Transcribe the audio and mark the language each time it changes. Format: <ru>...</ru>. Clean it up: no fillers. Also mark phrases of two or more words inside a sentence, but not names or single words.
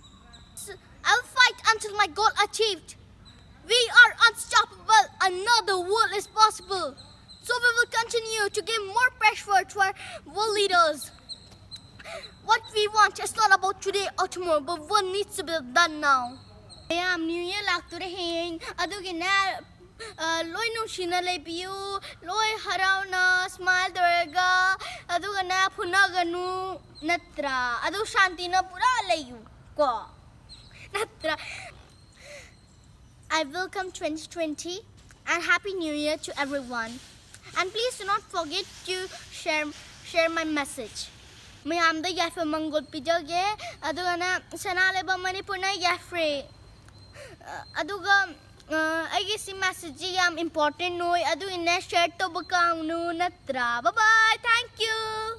<en>So I'll fight until my goal achieved. We are unstoppable. Another world is possible. So we will continue to give more pressure to our world leaders. What we want is not about today or tomorrow, but what needs to be done now.</en> <mni>Mayam New Year lakpiriba. Aduga loi nushina leibiu, loi harauna smile durga. Aduga na phunaganu Natra. Adu shanti na pura leiyu ko. Natra.</mni> <en>I welcome 2020 and Happy New Year to everyone. And please do not forget to share my message.</en> <mni>Mayam da yafe mangol pijage aduga na sanale ba manipur na yafe aduga aige si message yam important noi adu inna share to bakang nu Natra.</mni> <en>Bye bye, thank you.</en>